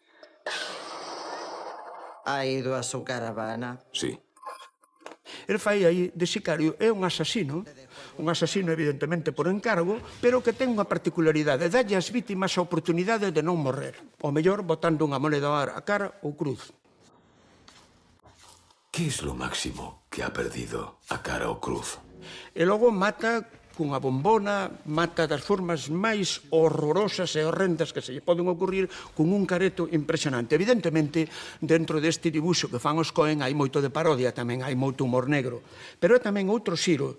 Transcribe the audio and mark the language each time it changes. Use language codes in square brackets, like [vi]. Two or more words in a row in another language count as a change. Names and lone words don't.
[es] ¿Ha ido a su caravana? Sí. [gl] El fai aí de sicario, é un asasino evidentemente por encargo, pero que ten unha particularidade, dalle ás vítimas a oportunidade de non morrer. O mellor botando unha moneda a cara ou cruz. [es] ¿Qué es lo máximo que ha perdido a cara o cruz? [gl] E logo mata cunha bombona, mata das formas máis horrorosas e horrendas que se lle poden ocurrir con un careto impresionante. Evidentemente, dentro deste dibuixo que fan os Coen hai moito de parodia tamén, hai moito humor negro. Pero é tamén outro xiro.